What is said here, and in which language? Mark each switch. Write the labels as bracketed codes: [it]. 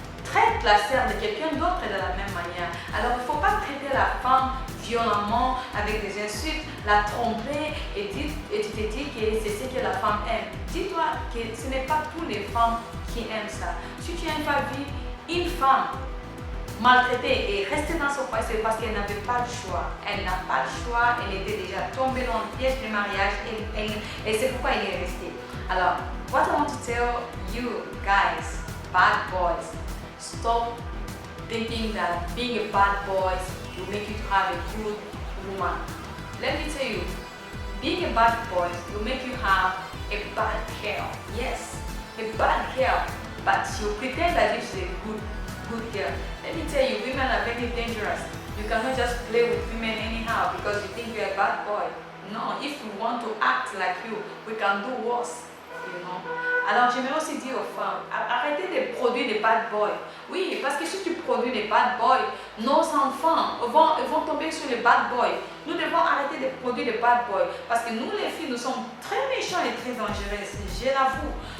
[fr] Traite la sœur de quelqu'un d'autre de la même manière. Alors il ne faut pas traiter la femme violemment avec des insultes, la tromper et tu te dis que c'est ce que la femme aime. Dis-toi que ce n'est pas toutes les femmes qui aiment ça. Si tu n'aimes pas vivre une femme maltraitée et rester dans ce foyer, c'est parce qu'elle n'avait pas le choix. Elle n'a pas le choix, elle était déjà tombée dans le piège du mariage et c'est pourquoi elle est restée. [en] Alors, what I want to tell you guys, bad boys, stop thinking that being a bad boy will make you to have a good woman. Let me tell you, being a bad boy will make you have a bad girl. Yes, a bad girl, but you pretend that she's a good girl. Let me tell you, women are very dangerous. You cannot just play with women anyhow because you think you're a bad boy. No, if we want to act like you, we can do worse. You know? [fr] Alors j'aimerais aussi dire aux femmes, arrêtez de produire des bad boys. Oui, parce que si tu produis des bad boys, nos enfants vont tomber sur les bad boys. Nous devons arrêter de produire des bad boys parce que nous les filles, nous sommes très méchants et très dangereuses, je l'avoue.